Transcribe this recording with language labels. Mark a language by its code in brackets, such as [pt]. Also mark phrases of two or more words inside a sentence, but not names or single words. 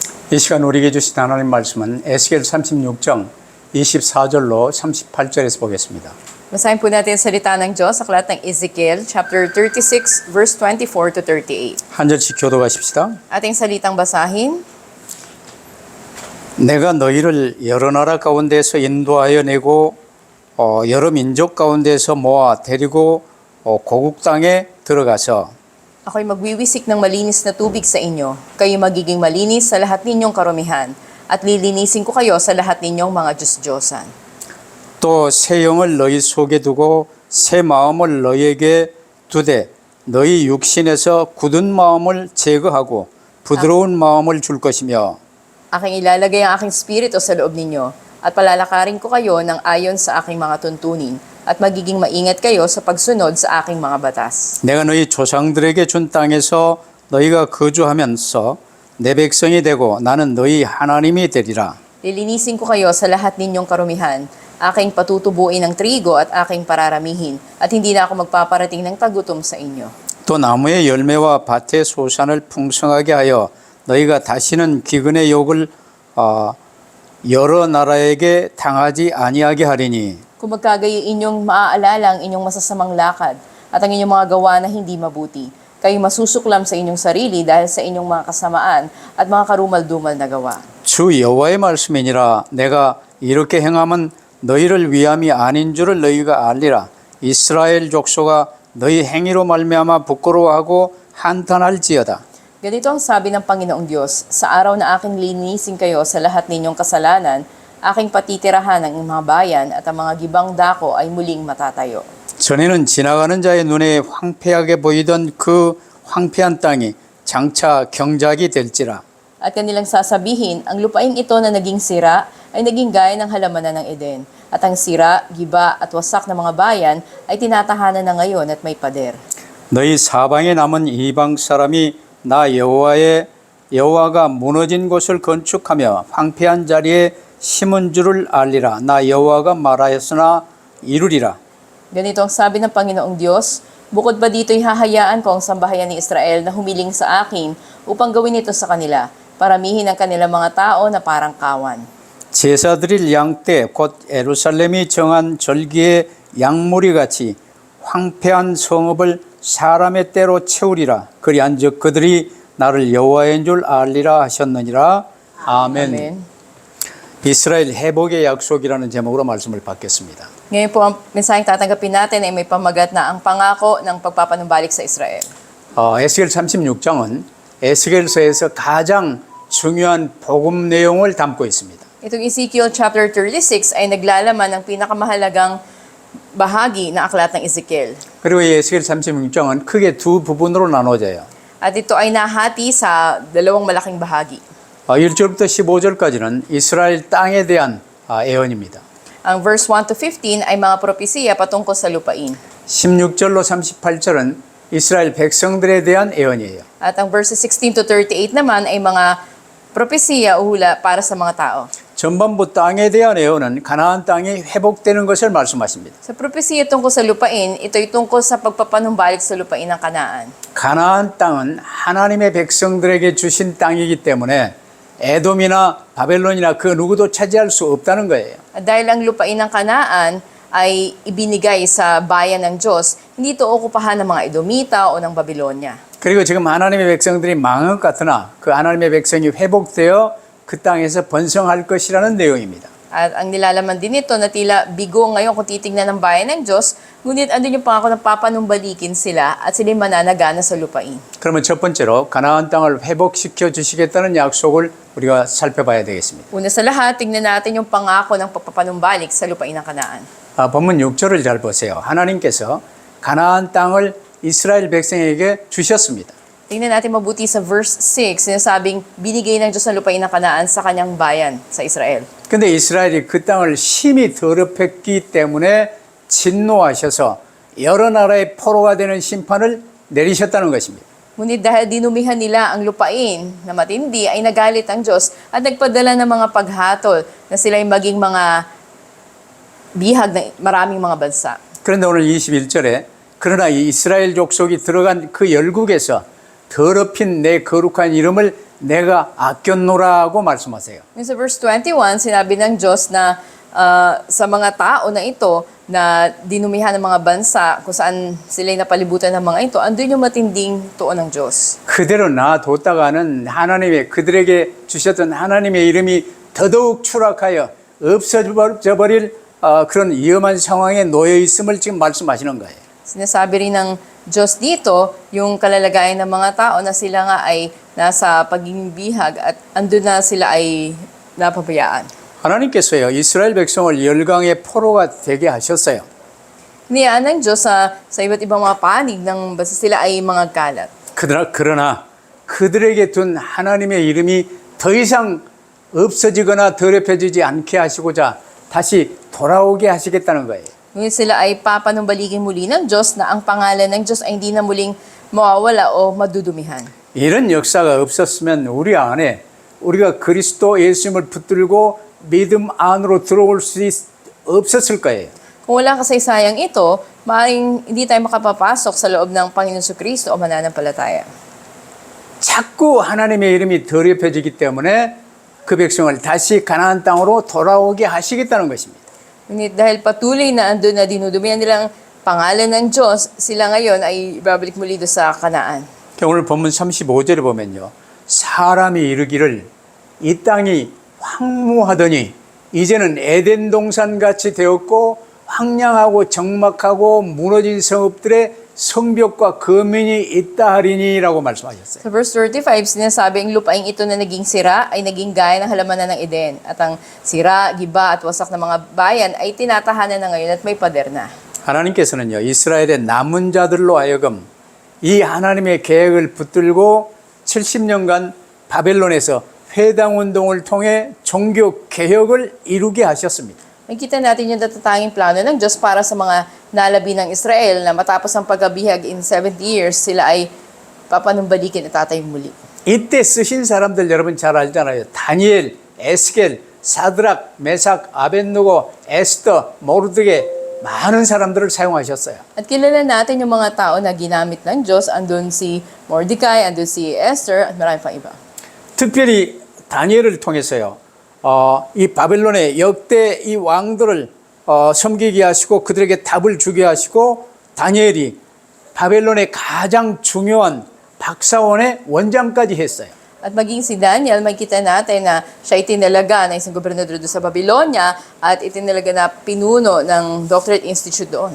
[ko] 이 시간 우리에게 주신 하나님 말씀은 에스겔 36장 24절로 38절에서 보겠습니다. [tl] Basahin po natin ang salita ng Diyos sa aklat ng Ezekiel, [en] chapter 36, verse 24 to 38. [ko] 한 절씩 교도하십시다. [tl] Ating salitang basahin. [ko] 내가 너희를 여러 나라 가운데서 인도하여 내고 여러 민족 가운데서 모아 데리고 고국 땅에 들어가서 [tl] Ako'y magwiwisik ng malinis na tubig sa inyo. Kayo magiging malinis sa lahat ninyong karumihan. At lilinisin ko kayo sa lahat ninyong mga Diyos-Diyosan. [ko] 또 새 영을 너희 속에 두고 새 마음을 너희에게 두되 너희 육신에서 굳은 마음을 제거하고 부드러운 마음을 줄 것이며 [tl] Aking ilalagay ang aking spirito sa loob ninyo. At palalakarin ko kayo ng ayon sa aking mga tuntunin. At magiging maingat kayo sa pagsunod sa aking mga batas. [ko] 내가 너희 조상들에게 준 땅에서 너희가 거주하면서 내 백성이 되고 나는 너희 하나님이 되리라. [tl] Lilinisin ko kayo sa lahat ninyong karumihan. Aking patutubuin ng trigo at aking pararamihin. At hindi na ako magpaparating ng tagutom sa inyo. [ko] 또 나무의 열매와 밭의 소산을 풍성하게 하여 너희가 다시는 기근의 욕을 여러 나라에게 당하지 아니하게 하리니 [tl] Kung magkagayo inyong maaalala ang inyong masasamang lakad at ang inyong mga gawa na hindi mabuti, kayo masusuklam sa inyong sarili dahil sa inyong mga kasamaan at mga karumal-dumal na gawa. [ko] 주 여호와의 말씀이니라. 내가 이렇게 행함은 너희를 위함이 아닌 줄을 너희가 알리라. 이스라엘 족속아 너희 행위로 말미암아 부끄러워하고 한탄할지어다. [tl] Ganito ang sabi ng Panginoong Diyos, sa araw na aking linisin kayo sa lahat ninyong kasalanan, aking patitirahan ang mga bayan at ang mga gibang dako ay muling matatayo. [ko] 전에는 지나가는 자의 눈에 황폐하게 보이던 그 황폐한 땅이 장차 경작이 될지라. [tl] At kanilang sasabihin, ang lupaing ito na naging sira ay naging gaya ng halamanan ng Eden. At ang sira, giba at wasak na mga bayan ay tinatahanan na ngayon at may pader. [ko] 너희 사방에 남은 이방 사람이 나 여호와가 무너진 곳을 건축하며 황폐한 자리에 심은 줄을 알리라. 나 여호와가 말하였으나 이루리라. [tl] Ganito ang sabi ng Panginoong Diyos, bukod ba dito'y hahayaan ko ang sambahayan ni Israel na humiling sa akin upang gawin ito sa kanila, paramihin ang kanilang mga tao na parang kawan. [ko] 제사 드릴 양 때 곧 예루살렘이 정한 절기의 양무리 같이 황폐한 성읍을 사람의 때로 채우리라. 그리한즉 그들이 나를 여호와인 줄 알리라 하셨느니라. 아멘. 이스라엘 회복의 약속이라는 제목으로 말씀을 받겠습니다. [tl] Ngayon po ang mensaheng tatanggapin natin ay may pamagat na ang pangako ng pagpapanumbalik sa Israel. [ko] 에스겔 36장은 에스겔서에서 가장 중요한 복음 내용을 담고 있습니다. [tl] Itong Ezekiel chapter 36 ay naglalaman ng pinakamahalagang bahagi ng aklat ng Ezekiel. [ko] 그리고 이 에스겔 36장은 크게 두 부분으로 나눠져요. [tl] At ito ay nahati sa dalawang malaking bahagi. [ko] 1절부터 15절까지는 이스라엘 땅에 대한 예언입니다. [tl] Ang [en] verse 1 to 15 [tl] ay mga propesiya patungkol sa lupain. [ko] 16절로 38절은 이스라엘 백성들에 대한 예언이에요. [tl] At ang [en] verses 16 to 38 [tl] naman ay mga propesiya o hula para sa mga tao. [ko] 전반부 땅에 대한 예언은 가나안 땅이 회복되는 것을 말씀하십니다. [tl] Sa propesiya tungkol sa lupain, ito'y tungkol sa pagpapanumbalik sa lupain ng Kanaan. [ko] 가나안 땅은 하나님의 백성들에게 주신 땅이기 때문에 에돔이나 바벨론이나 그 누구도 차지할 수 없다는 거예요. [tl] At dahil ang lupain ng Kanaan ay ibinigay sa bayan ng Diyos, hindi ito okupahan ng mga Edomita o ng Babylonia. [ko] 그리고 지금 하나님의 백성들이 망한 것 같으나 그 하나님의 백성이 회복되어 그 땅에서 번성할 것이라는 내용입니다. [tl] At ang nilalaman din nito na tila bigo ngayon kung titignan ng bayan ng Diyos, ngunit andun yung pangako ng papanumbalikin sila at sila'y mananagana sa lupain. [ko] 그러면 첫 번째로 가나안 땅을 회복시켜 주시겠다는 약속을 우리가 살펴봐야 되겠습니다. [tl] Una sa lahat, tingnan natin yung pangako ng pagpapanumbalik sa lupain ng Kanaan. [ko] 본문 6절을 잘 보세요. 하나님께서 가나안 땅을 이스라엘 백성에게 주셨습니다. [tl] Tingnan natin mabuti sa verse 6, sinasabing binigay ng Diyos ang lupain ng Kanaan sa kanyang bayan, sa Israel. [ko] 근데 이스라엘이 그 땅을 심히 더럽혔기 때문에 진노하셔서 여러 나라의 포로가 되는 심판을 내리셨다는 것입니다. [tl] Ngunit dahil dinumihan nila ang lupain na matindi, ay nagalit ang Diyos at nagpadala ng mga paghatol na sila'y maging mga bihag ng maraming mga bansa. [ko] 그런데 오늘 21절에 그러나 이 이스라엘 족속이 들어간 그 열국에서 더럽힌 내 거룩한 이름을 내가 아꼈노라고 말씀하세요. [tl] Yung sa verse 21, sinabi ng Diyos na sa mga tao na ito na dinumihan ng mga bansa kung saan sila'y napalibutan ng mga ito, andun yung matinding tuon ng Diyos. [ko] 그대로 놔뒀다가는 하나님의 그들에게 주셨던 하나님의 이름이 더더욱 추락하여 없어져 버릴 그런 위험한 상황에 놓여 있음을 지금 말씀하시는 거예요. [tl] Sinasabi rin ng Diyos dito, yung kalalagayan ng mga tao na sila nga ay nasa pagiging bihag at andun na sila ay napabayaan. [ko] 하나님께서요 이스라엘 백성을 열강의 포로가 되게 하셨어요. [tl] Niyaan ng Diyos sa iba't ibang mga panig nang basta sila ay mga kalat. [ko] 그러나 그들에게 둔 하나님의 이름이 더 이상 없어지거나 더럽혀지지 않게 하시고자 다시 돌아오게 하시겠다는 거예요. [tl] Ngunit sila ay papanumbalikin muli ng Diyos na ang pangalan ng Diyos ay hindi na muling mawawala o madudumihan. [ko] 이런 역사가 없었으면 우리 안에 우리가 그리스도 예수님을 붙들고 믿음 안으로 들어올 수 없었을 거예요. [tl] Kung walang kasaysayang ito, maaaring hindi tayo makapapasok sa loob ng Panginoon Kristo o mananampalataya. [ko] 자꾸 하나님의 이름이 더럽혀지기 때문에 그 백성을 다시 가나안 땅으로 돌아오게 하시겠다는 것입니다. [tl] Ngunit dahil patuloy na andun na dinudumihan nilang pangalan ng Diyos, sila ngayon ay babalik muli doon sa Kanaan. [ko] 오늘 본문 35절에 보면요. 사람이 이르기를 이 땅이 황무하더니 이제는 에덴 동산같이 되었고 황량하고 적막하고 무너진 성읍들의 성벽과 거민이 있다 하리니라고 말씀하셨어요. [tl] Sa verse 35, sinasabi ang lupaing ito na naging sira ay naging gaya ng halamanan ng Eden. At ang sira, giba at wasak ng mga bayan ay tinatahanan na ngayon at may pader na. [ko] 하나님께서는요. 이스라엘의 남은 자들로 하여금 이 하나님의 계획을 붙들고 70년간 바벨론에서 회당 운동을 통해 종교 개혁을 이루게 하셨습니다. [tl] Nakita natin yung natatanging plano ng Diyos para sa mga nalabi ng Israel na matapos ang pagkabihag [en] in 70 years, [tl] sila ay papanumbalikin at tatay muli. [ko] 이때 쓰신 사람들 여러분 잘 알잖아요. 다니엘, 에스겔, 사드락, 메삭, 아벳느고, 에스더, 모르드게 많은 사람들을 사용하셨어요. [tl] At kilala natin yung mga tao na ginamit ng Diyos. Andun si Mordecai, andun si Esther, at marami pang iba. [ko] 특별히 다니엘을 통해서요. 이 바벨론의 역대 이 왕들을 섬기게 하시고 그들에게 답을 주게 하시고 다니엘이 바벨론의 가장 중요한 박사원의 원장까지 했어요. [tl] At maging si Daniel, makita natin na siya itinalaga na isang gobernador doon sa Babylonia at itinalaga na pinuno ng [en] Doctorate Institute [tl] doon.